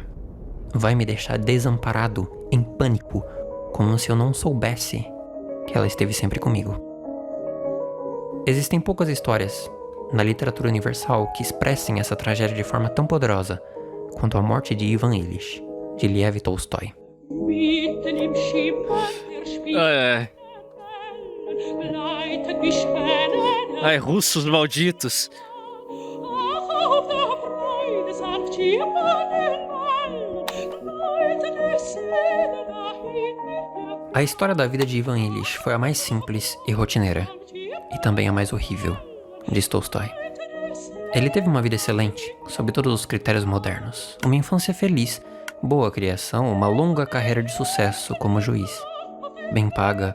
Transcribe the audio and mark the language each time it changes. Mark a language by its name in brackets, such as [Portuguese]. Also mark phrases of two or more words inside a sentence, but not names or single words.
[Portuguese] Vai me deixar desamparado, em pânico, como se eu não soubesse que ela esteve sempre comigo. Existem poucas histórias na literatura universal que expressem essa tragédia de forma tão poderosa quanto a morte de Ivan Illich, de Lev Tolstói. [German] Mitten im Schimmern der Spiegel gleitet wie Schwäne. [Portuguese] Ai, russos malditos. [German] Ach, auf der Freude sanft Schimmernen gleitet es Seele dahin. [Portuguese] A história da vida de Ivan Illich foi a mais simples e rotineira, e também a mais horrível, diz Tolstói. Ele teve uma vida excelente, sob todos os critérios modernos. Uma infância feliz, boa criação, uma longa carreira de sucesso como juiz.